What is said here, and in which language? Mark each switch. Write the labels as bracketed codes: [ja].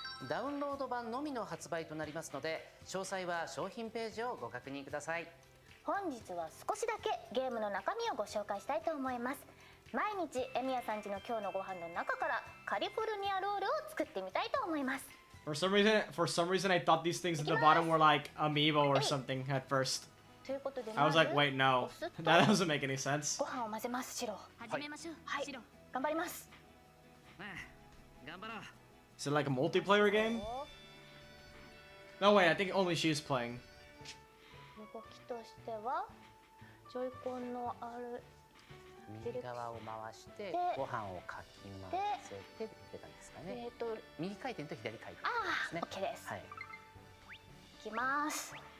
[ja] ダウンロード版のみの発売となりますので詳細は商品ページをご確認ください。本日は少しだけゲームの中身をご紹介したいと思います。毎日エミヤさんちの今日のご飯の中からカリフォルニアロールを作ってみたいと思います。 [en] For some reason, I thought these things at the bottom were like amiibo or something at first. [ja] ということで [en] I was like, wait, no. [ja] お酢と [en] That doesn't make any sense. [ja] ご飯を混ぜます。白。始めましょう、はいシロ。頑張ります。頑張ろう。 [en] Is it like a multiplayer game? No, wait, I think only she's playing. [ja] 動きとしてはジョイコンのある右側を回してでご飯をかき混ぜてって感じですかね。右回転と左回転ですね。 OK です。はい。いきます。